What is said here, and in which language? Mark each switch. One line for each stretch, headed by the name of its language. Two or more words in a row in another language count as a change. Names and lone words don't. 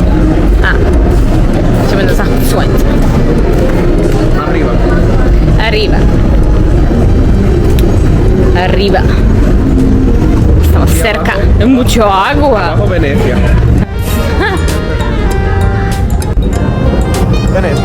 Polish: A. Idziemy na zachód słońca.
Spanish: Arriba. Arriba. Arriba. Estamos cerca de mucho agua. Abajo Venecia. Venecia.